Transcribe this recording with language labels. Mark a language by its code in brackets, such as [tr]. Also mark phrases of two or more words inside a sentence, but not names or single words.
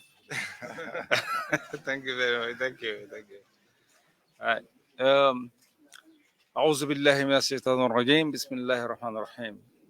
[en] Thank you very much. Thank you. All right. [ar] أعوذ بالله من الشيطان الرجيم بسم الله الرحمن الرحيم.